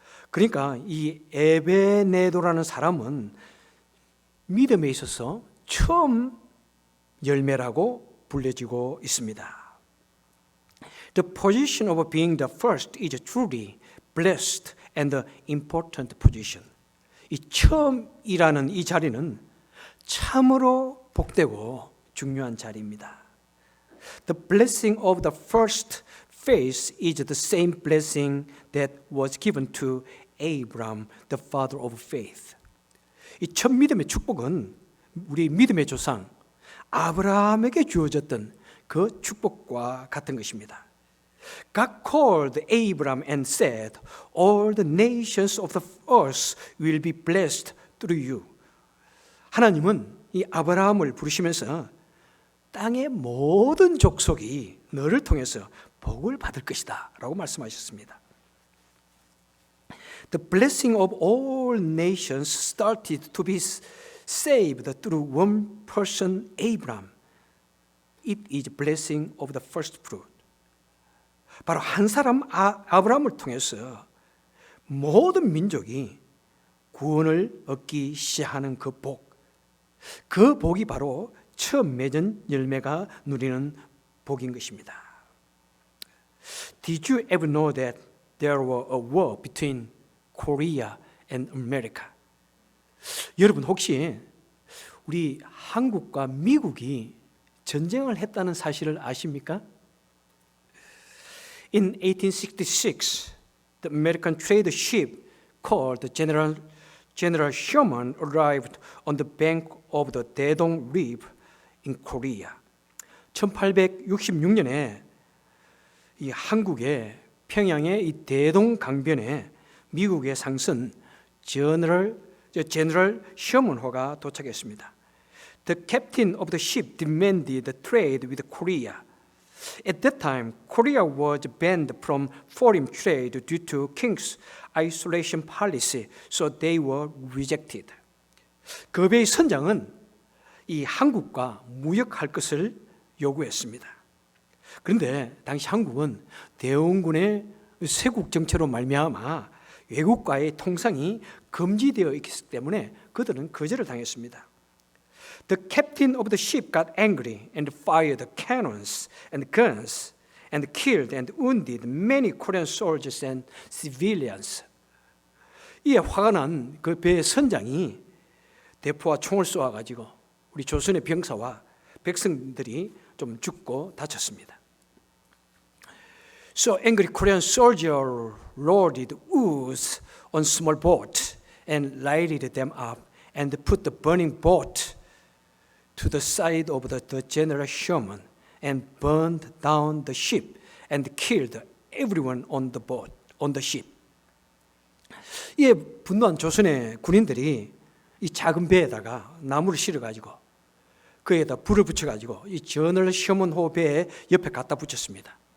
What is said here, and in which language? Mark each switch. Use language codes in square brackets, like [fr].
[ko] 그러니까 이 에베네도라는 사람은 믿음에 있어서 처음 열매라고 불려지고 있습니다. [en] The position of being the first is truly blessed and important position. [ko] 이 처음이라는 이 자리는 참으로 복되고 중요한 자리입니다. [en] The blessing of the first phase is the same blessing that was given to Abraham, the father of faith. [ko] 이 첫 믿음의 축복은 우리 믿음의 조상 아브라함에게 주어졌던 그 축복과 같은 것입니다. [en] God called Abraham and said, all the nations of the earth will be blessed through you. [ko] 하나님은 이 아브라함을 부르시면서 땅의 모든 족속이 너를 통해서 복을 받을 것이다 라고 말씀하셨습니다. [en] The blessing of all nations started to be saved through one person, Abraham. It is blessing of the first fruit. [ko] 바로 한 사람 아브라함을 통해서 모든 민족이 구원을 얻기 시작하는 그 복. 그 복이 바로 처음 맺은 열매가 누리는 복인 것입니다. [en] Did you ever know that there was a war between Korea and America? [ko] 여러분 혹시 우리 한국과 미국이 전쟁을 했다는 사실을 아십니까? [en] In 1866, the American trade ship called General Sherman arrived on the bank of the Daedong River in Korea. [ko] 1866년에 이 한국의 평양의 이 대동 강변에 미국의 상선 제너럴 셔먼호가 도착했습니다. [en] The captain of the ship demanded trade with Korea. At that time, Korea was banned from foreign trade due to King's isolation policy, so they were rejected. [ko] 그 배의 선장은 이 한국과 무역할 것을 요구했습니다. 그런데 당시 한국은 대원군의 쇄국 정체로 말미암아 외국과의 통상이 금지되어 있기 때문에 그들은 거절을 당했습니다. [en] The captain of the ship got angry and fired cannons and guns and killed and wounded many Korean soldiers and civilians. [ko] 이에 화가 난 그 배의 선장이 대포와 총을 쏘아가지고 우리 조선의 병사와 백성들이 좀 죽고 다쳤습니다. [en] So angry Korean soldiers loaded wood on small boats and lighted them up and put the burning boat to the side of the General Sherman and burned down the ship and killed everyone on the ship. [ko] 이에 분노한 조선의 군인들이 이 작은 배에다가 나무를 실어가지고 그에다 불을 붙여가지고 이 저널 셔먼호 배 옆에 갖다 붙였습니다.